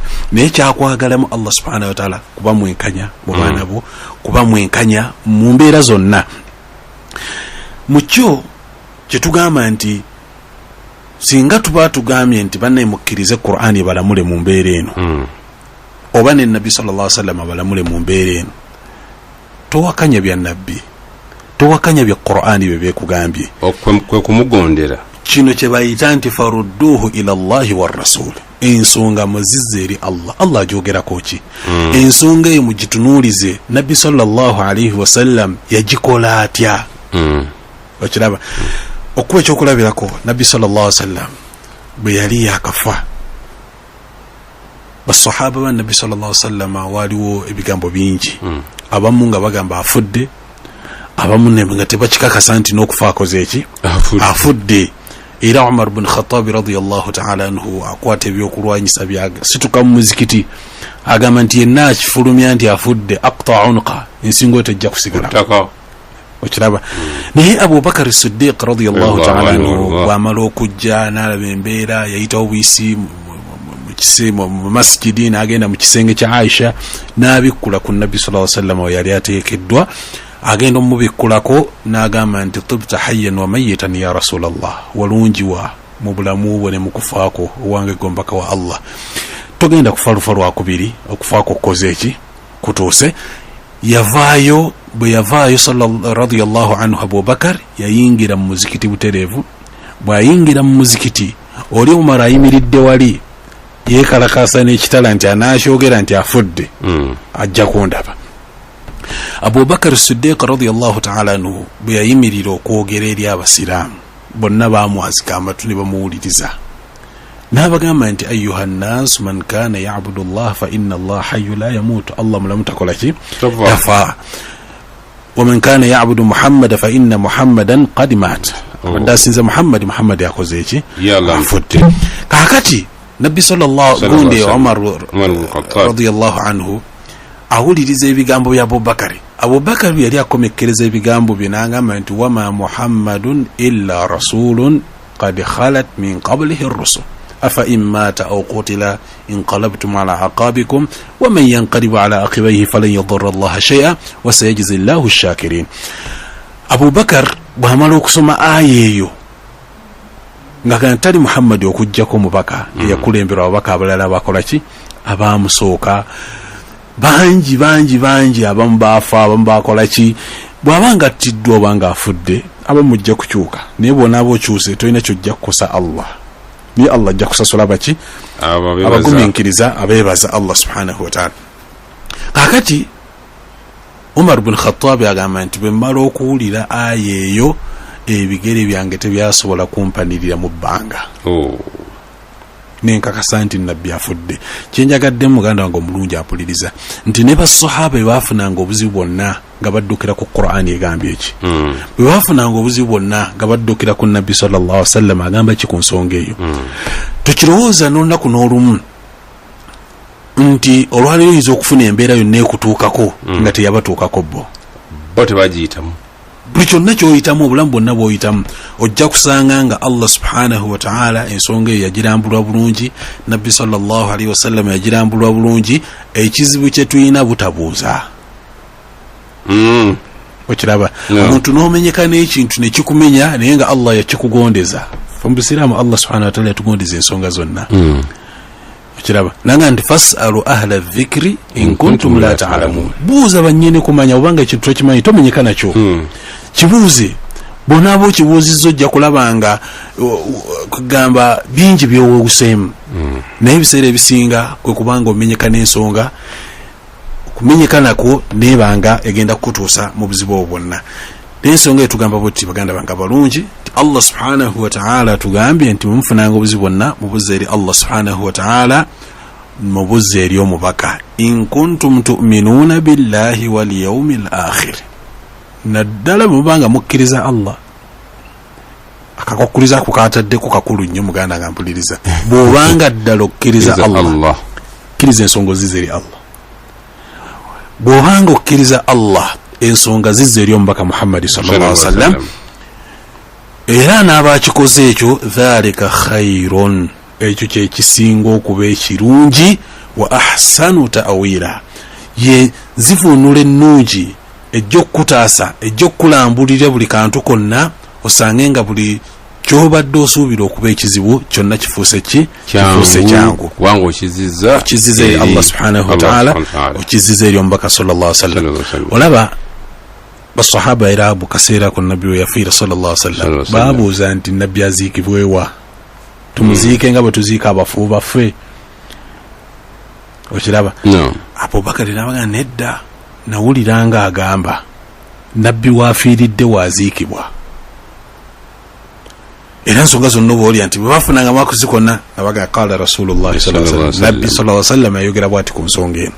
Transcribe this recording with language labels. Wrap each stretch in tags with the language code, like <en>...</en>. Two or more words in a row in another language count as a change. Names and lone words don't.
<lg>Naye kyakwagalamu Allah</lg> <ar>سبحانه وتعالى</ar> <lg>kuba mwenkanya mu baana bo, kuba mwenkanya mu mbeera zonna. Mukyo kyetugamba nti singa tuba tugambye nti banne mukkirize Qur'ani balamule mu mbeera eno oba ne Nabbi</lg> <ar>صلى الله عليه وسلم</ar> <lg>balamule mu mbeera eno, towakanya bya Nabbi, towakanya bya Qur'ani bye byekugambye, kwe kumugondera. Kino kye bayita nti</lg> <ar>فردوه إلى الله والرسول,</ar> <lg>ensonga muzizze eri Allah. Allah ajogerako ki? Ensonga eyo mugitunuulize Nabbi</lg> <ar>صلى الله عليه وسلم</ar> <lg>yagikola atya? Okiraba okuba ekyokulabirako Nabbi</lg> <ar>صلى الله عليه وسلم</ar> <lg>bwe yali yakafa, basahaba ba Nabbi</lg> <ar>صلى الله عليه وسلم</ar> <lg>waliwo ebigambo bingi, abamu nga bagamba afudde, abamu nga tebakikakasa nti n'okufa akoze eki, afudde. Era Umar bin Khattab</lg> <ar>رضي الله تعالى عنه</ar> <lg>akwata ebyokulwanyisa byaga situka mu muzikiti agamba nti yenna akifulumya nti afudde</lg> <ar>أقطع عنق,</ar> <lg>ensingo tejja kusigala. Okiraba naye Abu Bakar as-Siddiq</lg> <ar>رضي الله تعالى عنه</ar> <lg>bw'amala okujja n'alaba embeera yayitawo buyisi mu masjidi n'agenda mu kisenge kya Aisha n'abikkula ku Nabbi</lg> <ar>صلى الله عليه وسلم</ar> <lg>we yali ateekeddwa, agenda omubikkulako n'agamba nti</lg> <ar>طبت حيا وميتا يا رسول الله,</ar> <lg>walungiwa mu bulamu bwo ne mu kufaako owange gombaka wa Allah, togenda kufa lufa lwakubiri, okufaako kukoze eki kutuuse. Yavaayo bwe yavaayo</lg> <ar>رضي الله عنه</ar> <lg>Abu Bakar yayingira mu muzikiti butereevu. Bw'ayingira mu muzikiti oli Umar ayimiridde wali yeekalakaasa n'ekitala nti anakyogera nti afudde ajja kundaba. Abu Bakar as-Siddiq</lg> <ar>رضي الله تعالى عنه</ar> <lg>bwe yayimirira okwogera eri abasiraamu bonna baamwazika amatu ne bamuwuliriza, n'abagamba nti</lg> <ar>أيها الناس من كان يعبد الله فإن الله حي لا يموت,</ar> <lg>Allah mulamu takola ki tafa,</lg> <ar>ومن كان يعبد محمدا فإن محمدا قد مات,</ar> <lg>ndasinza Muhammad yakoze eki afudde. Kakati Nabbi</lg> <ar>صلى الله عليه</ar> <lg>Umar</lg> <ar>رضي الله عنه</ar> <lg>awuliriza ebigambo bya Abubakar. Abubakar yali akomekkereza ebigambo bye n'agamba nti</lg> <ar>وما محمد إلا رسول قد خلت من قبله الرسل أفإن مات أو قتل انقلبتم على أعقابكم ومن ينقلب على عقبيه فلن يضر الله شيئا وسيجزي الله الشاكرين.</ar> <lg>Abubakar bw'amala okusoma aya eyo nga tali Muhammad okujjako mubaka eyakulembera ababaka abalala bakola ki abaamusooka bangi abamu baafa, abamu bakola ki. Bw'abanga attiddwa obanga afudde abamu mujja kukyuka, naye bw'onaaba okyuse tolina kyojja kukosa Allah, naye Allah ajja kusasula baki abagumiikiriza abeebaza Allah</lg> <ar>سبحانه وتعالى.</ar> <lg>Kakati Umar bin Khattab agamba nti bwe mmala okuwulira aya eyo ebigere byange tebyasobola kumpanirira mu bbanga. nenkakasa nti nabbi afudde. Kyenjagadde muganda wange omulungi apuliriza nti ne basahaba baafunanga obuzibu bwonna nga baddukira ku Qur'ani egambye eki. Bwe baafunanga obuzibu bwonna nga baddukira ku nabbi</lg> <ar>صلى الله عليه وسلم</ar> <lg>agamba ki ku nsonga eyo. Tukirowooza n'olunaku n'olumu nti olwaleero oyinza okufuna embeera yonna ekutuukako nga teyabatuukako bo tebagiyitamu. buli kyonna kyoyitamu obulamu bwonna bwoyitamu ojja kusanga nga Allah</lg> <ar>سبحانه وتعالى</ar> <lg>ensonga eyo yagirambulwa bulungi, nabbi</lg> <ar>صلى الله عليه وسلم</ar> <lg>yagirambulwa bulungi, ekizibu kye tuyina butabuuza. Okiraba omuntu n'omenyeka n'ekintu ne kikumenya naye nga Allah yakikugondeza. Omusiraamu Allah</lg> <ar>سبحانه وتعالى</ar> <lg>yatugondeza ensonga zonna. Okiraba nanga nti</lg> <ar>فاسألوا أهل الذكر إن كنتم لا تعلمون.</ar> <lg>Buuza bannyini kumanya obanga ekintu tokimanyi tomenyeka nakyo. Kibuuze bona abo kibuuzizzo ojja kulabanga kugamba bingi byowuseemu. Naye ebiseera ebisinga kwe kubanga omenyeka n'ensonga kumenyeka nako nebanga egenda kutuusa mu buzibu obwo bwonna. N'ensonga etugamba buti baganda banga balungi nti Allah</lg> <ar>سبحانه وتعالى</ar> <lg>tugambye nti mumufunanga obuzibu bwonna mubuzze eri Allah</lg> <ar>سبحانه وتعالى,</ar> <lg>mubuzze eri omubaka.</lg> <ar>إن كنتم تؤمنون بالله واليوم الآخر.</ar> <lg>Naddala mubanga mukkiriza Allah. Akakukkiriza kukatadde ku kakulu nnyo muganda nga mpuliriza. Bw'obanga ddala okkiriza Allah, kkiriza ensonga zizze eri Allah. Bw'obanga okkiriza Allah, ensonga zizze eri omubaka Muhammad</lg> <ar>صلى الله عليه وسلم,</ar> <lg>era n'abakikoze ekyo</lg> <ar>ذلك خير,</ar> <lg>ekyo kye kisinga okuba ekirungi,</lg> <ar>وأحسن تأويلا,</ar> <lg>ye zivunula ennungi ejja okutaasa ejja okulambulira buli kantu konna osange nga buli kyobadde osuubira okuba ekizibu kyonna kifuuse kyangu kubanga okizizza eri Allah</lg> <ar>سبحانه وتعالى,</ar> <lg>okizizza eri omubaka</lg> <ar>صلى الله عليه وسلم.</ar> <lg>Olaba basahaba era mu kaseera ku nabbi we yafiira</lg> <ar>صلى الله عليه وسلم</ar> <lg>baabuuza nti nabbi aziikibwewa, tumuziike nga bwe tuziika abafu baffe. Okiraba Abubakar n'abaga nedda, nawuliranga agamba nabbi waafiiridde waaziikibwa. Era ensonga zonna obaolya nti bwe bafunanga mwakuzi konna nabaga</lg> <ar>قال رسول الله صلى الله عليه وسلم,</ar> <lg>nabbi</lg> <ar>صلى الله عليه وسلم</ar> <lg>ayogera bw'ati ku nsonga eno.</lg>